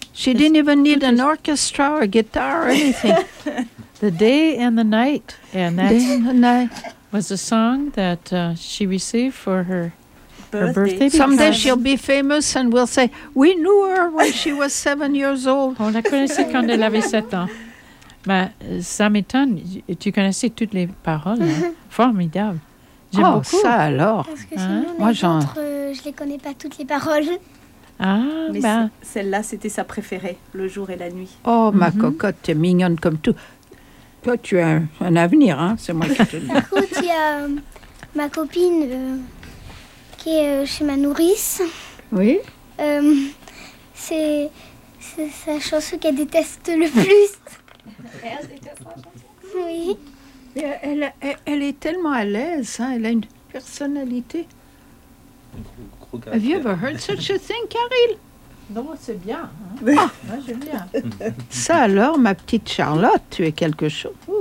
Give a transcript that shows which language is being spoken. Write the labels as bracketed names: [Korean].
[English] She didn't even need an orchestra or guitar or anything. The day and the night. And that's day and the night. Was a song that she received for her birthday. Someday she'll be famous and we'll say, we knew her when she was 7 years old. [French] On la connaissait quand elle avait 7 ans. Mais ça m'étonne, tu connaissais toutes les paroles. Hein? Formidable. J'aime beaucoup. Ça alors. Parce que sinon, hein? Je ne les connais pas toutes les paroles. Ah, mais celle-là, c'était sa préférée, le jour et la nuit. Oh, ma cocotte, t'es mignonne comme tout. Toi, tu as un avenir, hein? C'est moi qui te le dis. Écoute, il y a ma copine qui est chez ma nourrice. Oui. C'est sa chanson qu'elle déteste le plus. Elle déteste la chanson? Oui. Elle est tellement à l'aise, hein? Elle a une personnalité. [English] Have you ever heard such a thing, Caril? [French] Non, c'est bien. Hein. Ah. Moi, j'aime bien. Ça alors, ma petite Charlotte, tu es quelque chose.